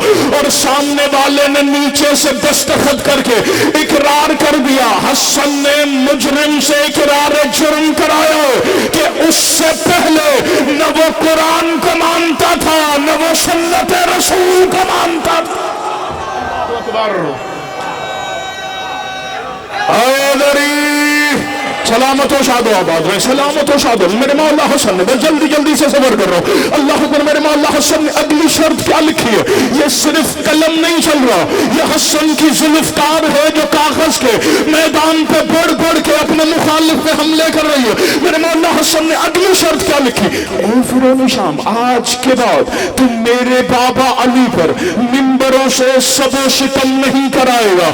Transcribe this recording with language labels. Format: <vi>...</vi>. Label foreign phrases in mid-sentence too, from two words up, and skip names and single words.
<ur>اور سامنے والے نے نیچے سے دستخط کر کے اقرار کر دیا، حسن نے مجرم سے اقرار جرم کرایا کہ اس سے پہلے نہ وہ قرآن کو مانتا تھا نہ وہ سنت رسول کو مانتا تھا۔ سلامت و شاد و آباد رہے، سلامت و شاد و آباد۔ میرے مولا حسن نے، بس جلدی جلدی سے سفر کر رہا ہوں،</ur> <ar>اللہ اکبر،</ar> <ur>میرے مولا حسن نے اگلی شرط کیا لکھی ہے؟ یہ صرف قلم نہیں چل رہا، یہ حسن کی ذوالفقار ہے جو کاغذ کے میدان پہ بڑھ بڑھ کے اپنے مخالف پہ حملے کر رہی ہے۔ میرے مولا حسن نے اگلی شرط کیا لکھی؟ اے فرعون شام، آج کے بعد تم میرے بابا علی پر منبروں سے سب و شتم نہیں کرائے گا۔</ur>